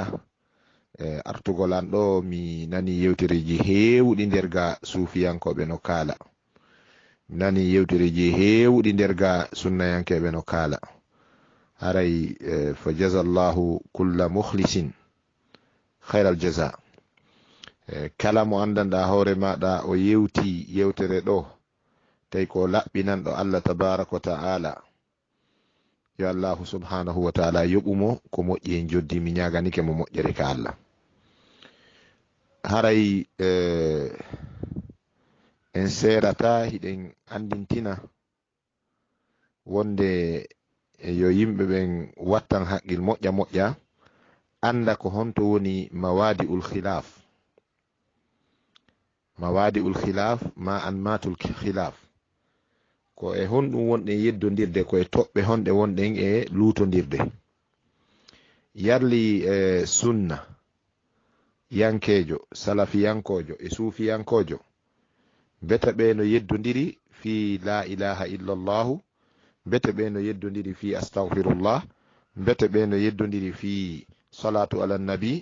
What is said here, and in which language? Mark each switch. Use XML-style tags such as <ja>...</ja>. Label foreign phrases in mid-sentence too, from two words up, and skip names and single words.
<ff>artugol an ɗo mi nani yewtereji heewɗi nder ga sufiyankoɓe no kaala, mi nani yewtereji heewɗi nder ga sunnayankeɓe no kaala.</ff> <ar>haray فجزى الله كل مخلص خير الجزاء.</ar> <ff>kala mo andanɗa hoore maɗa o yewti yewtere ɗo tawi ko laɓɓinanɗo</ff> <ar>الله تبارك وتعالى,</ar> <ff>yo</ff> <ar>الله سبحانه وتعالى</ar> <ff>yoɓumo ko moƴƴi en joddi. mi ñaganike mo moƴƴere ka Allah. haray en serata hiɗen andintina wonde yo yimɓe ɓen wattan haqqil moƴƴa moƴƴa, anda ko honto woni</ff> <ar>مواضع الخلاف. مواضع الخلاف ما عن مات الخلاف</ar> <ff>ko e honɗum wonɗen yeddodirde, ko e toɓɓe honɗe wonɗen e lutodirde. yarli sunna yankejo, salafiyankojo e sufiyankojo beta ɓe no yeddodiri fi</ff> <ar>لا إله إلا الله,</ar> <ff>bete ɓe no yeddodiri</ff> <ar>في أستغفر الله,</ar> <ff>bete ɓe no yeddodiri</ff> <ar>في الصلاة على النبي.</ar>